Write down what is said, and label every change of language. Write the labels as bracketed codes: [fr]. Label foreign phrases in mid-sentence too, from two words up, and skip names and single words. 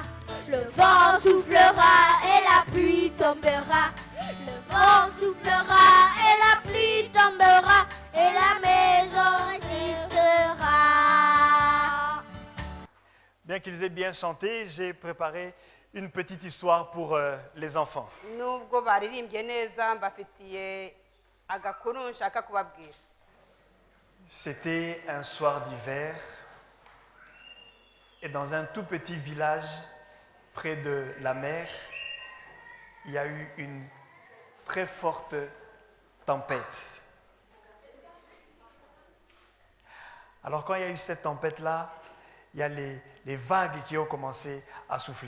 [fr] Le vent soufflera et la pluie tombera. Le vent soufflera et la pluie tombera. Et la maison restera. Bien qu'ils aient bien chanté, j'ai préparé une petite histoire pour les enfants. [rw] Nubwo baririmbye neza mbafitiye agakuru nshaka kubabwira. [fr] C'était un soir d'hiver et dans un tout petit village près de la mer, il y a eu une très forte tempête. Alors quand il y a eu cette tempête-là, il y a les vagues qui ont commencé à souffler.